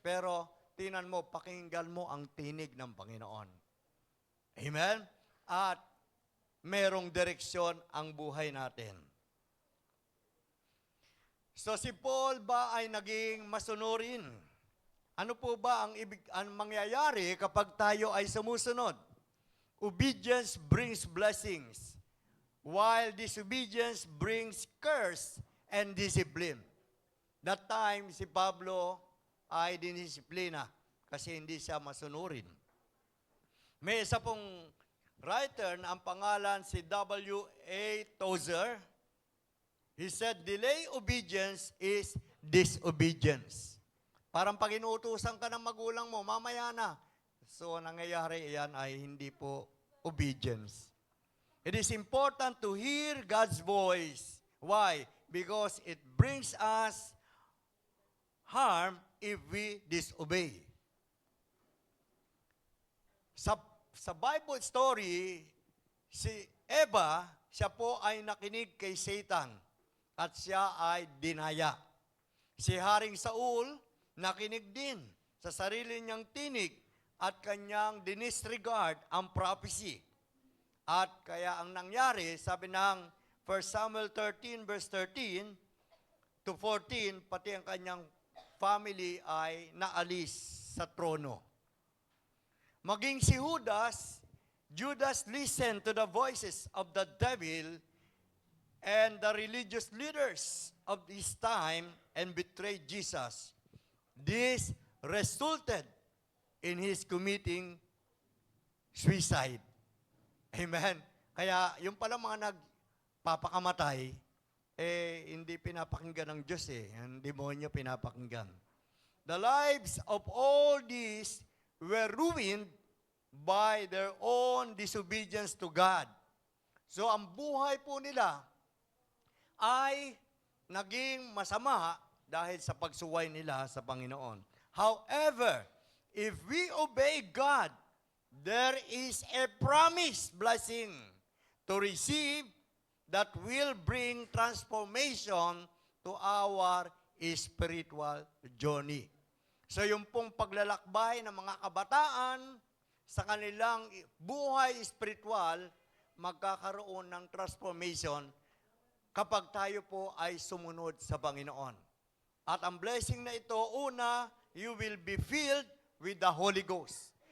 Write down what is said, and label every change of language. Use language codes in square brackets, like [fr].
[tl] Pero tinan mo, pakinggan mo ang tinig ng Panginoon. Amen? At merong direksyon ang buhay natin. So si Paul ba ay naging masunurin? Ano po ba ang mangyayari kapag tayo ay sumusunod? [en] Obedience brings blessings, while disobedience brings curse and discipline. That time, [tl] si Pablo ay dinisiplina kasi hindi siya masunurin. May isa pong writer na ang pangalan si W.A. Tozer. [en] He said, delay obedience is disobedience. [tl] Parang pag inuutusan ka ng magulang mo, mamaya na. So, nangyayari iyan ay hindi po obedience. [en] It is important to hear God's voice. Why? Because it brings us harm if we disobey. [tl] Sa Bible story, si Eva, siya po ay nakinig kay Satan at siya ay dinaya. Si Haring Saul, nakinig din sa sarili niyang tinig at kanyang dinisregard ang prophecy. At kaya ang nangyari, sabi ng 1 Samuel 13 verse 13 to 14, pati ang kanyang family ay naalis sa trono. Maging si [en] Judas listened to the voices of the devil and the religious leaders of his time and betrayed Jesus. This resulted in his committing suicide. Amen. [tl] Kaya yung pala mga nagpapakamatay, hindi pinapakinggan ng Diyos Ang demonyo pinapakinggan. [en] The lives of all these were ruined by their own disobedience to God. [tl] So ang buhay po nila ay naging masama dahil sa pagsuway nila sa Panginoon. [en] However, if we obey God, there is a promised blessing to receive that will bring transformation to our spiritual journey. [tl] So yung pong paglalakbay ng mga kabataan sa kanilang buhay spiritual, magkakaroon ng transformation kapag tayo po ay sumunod sa Panginoon. At ang blessing na ito, una, [en] you will be filled with the Holy Ghost.